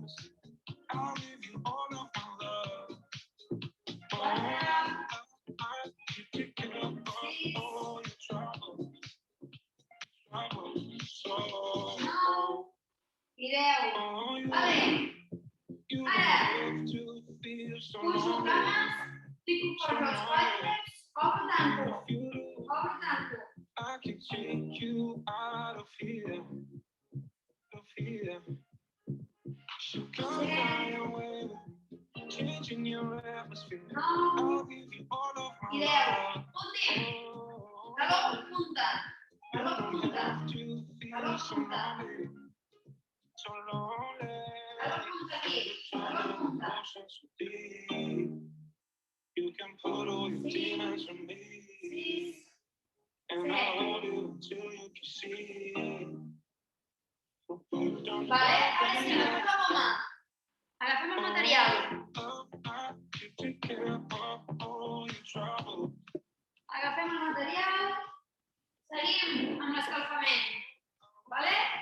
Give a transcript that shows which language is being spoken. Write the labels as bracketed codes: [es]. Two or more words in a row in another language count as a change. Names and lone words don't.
[ca] 4, 6, 9 i 10. Vale. Ara, pujo cames, fico fort els quàdriceps, obro tanco. Obro tanco. [en] I can take you out of here. So come fly away, changing your atmosphere. I'll give you all of my love. [ca] Últim. Taló punta. Taló punta. Taló punta. [en] So lonely. [ca] Taló punta aquí. Taló punta. [en] You can put all your demons on me. 6, And I'll hold you until you can see. [ca] Vale, ara sí, agafem la goma. Agafem el material. Agafem el material. Seguim amb l'escalfament. Vale?